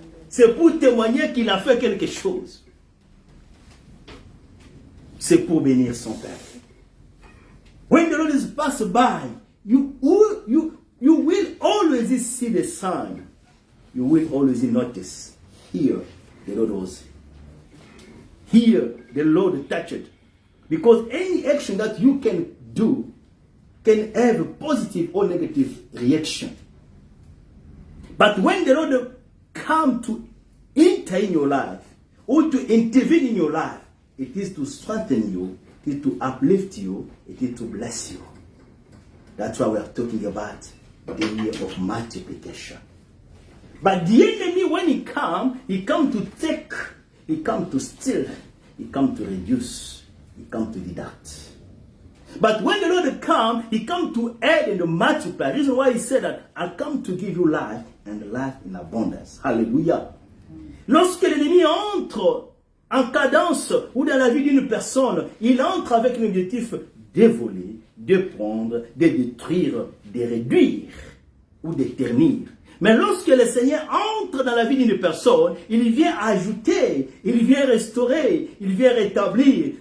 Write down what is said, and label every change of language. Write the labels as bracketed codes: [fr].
[fr] C'est pour témoigner qu'il a fait quelque chose. C'est pour bénir son Père. [en] When the Lord is passed by, you will always see the sign. You will always notice. Here, the Lord was. Here, the Lord touched. Because any action that you can do can have a positive or negative reaction. But when the Lord comes to enter in your life or to intervene in your life, it is to strengthen you, it is to uplift you, it is to bless you. That's why we are talking about the year of multiplication. But the enemy, when he comes to take, he comes to steal, he comes to reduce, he comes to deduct. But when the Lord comes, he comes to add and to multiply. The reason why he said that, I come to give you life and life in abundance. Hallelujah. [fr] Lorsque l'ennemi entre en cadence ou dans la vie d'une personne, il entre avec l'objectif de voler, de prendre, de détruire, de réduire ou de ternir. Mais lorsque le Seigneur entre dans la vie d'une personne, il vient ajouter, il vient restaurer, il vient rétablir.